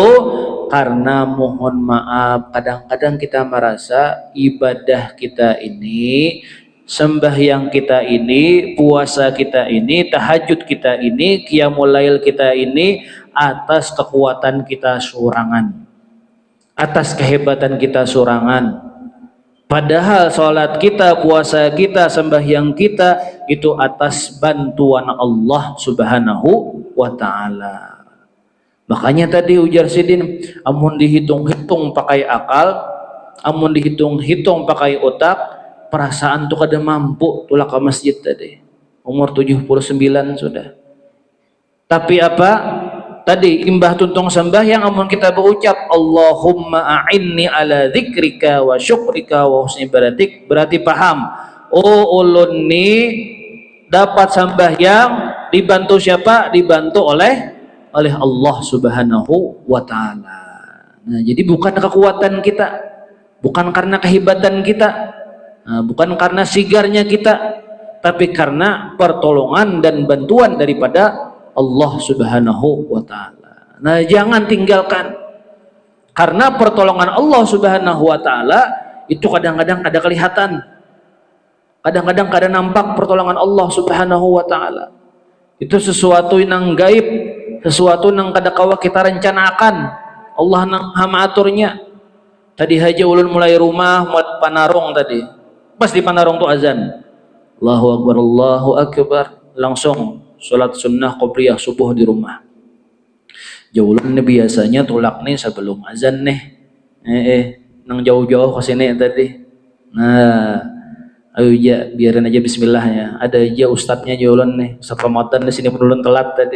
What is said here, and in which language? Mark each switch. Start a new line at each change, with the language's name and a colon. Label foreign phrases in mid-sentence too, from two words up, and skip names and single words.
Indonesian: Karena mohon maaf, kadang-kadang kita merasa ibadah kita ini, sembahyang kita ini, puasa kita ini, tahajud kita ini,
Arabic: qiyamul lail
Indonesian: kita ini atas kekuatan kita sorangan, atas kehebatan kita sorangan. Padahal sholat kita, puasa kita, sembahyang kita itu atas bantuan
Arabic: Allah Subhanahu wa ta'ala.
Banjar: Makanya tadi ujar Sidin, amun dihitung-hitung pakai akal, amun dihitung-hitung pakai otak, perasaan tuh kada mampu tulah ke masjid tadi.
Indonesian: Umur 79 sudah. Tapi apa?
Banjar: Tadi imbah tuntung sembahyang amun kita berucap
Arabic: Allahumma a'inni ala zikrika wa syukrika wa husni ibadatik,
Banjar: berarti paham. Oh, ulun ni dapat sembahyang dibantu siapa?
Indonesian: Dibantu oleh
Arabic: Allah Subhanahu wa ta'ala.
Indonesian: Nah, jadi bukan kekuatan kita, bukan karena kehebatan kita, bukan karena sigarnya kita, tapi karena pertolongan dan bantuan daripada
Arabic: Allah Subhanahu wa ta'ala.
Indonesian: Nah, jangan tinggalkan, karena pertolongan
Arabic: Allah Subhanahu wa ta'ala
Indonesian: itu kadang-kadang kada kelihatan, kadang-kadang kada nampak pertolongan
Arabic: Allah Subhanahu wa ta'ala.
Indonesian: Itu sesuatu yang gaib, sesuatu yang kada kawa kita rencanakan.
Banjar: Allah nang hamaturnya. Tadi haja ulun mulai rumah, mulai panarung tadi. Pas di panarung tu azan.
Arabic: Allahu Akbar, Allahu Akbar.
Indonesian: Langsung sholat sunnah qobliyah subuh di rumah.
Banjar: Ulun ni biasanya tulak nih sebelum azan nih. Nang jauh-jauh ke sini tadi. Nah, ayo aja biarin aja bismillah ya. Ada aja ustadznya ulun nih. Ustadz Ramadan di sini pun ulun telat tadi.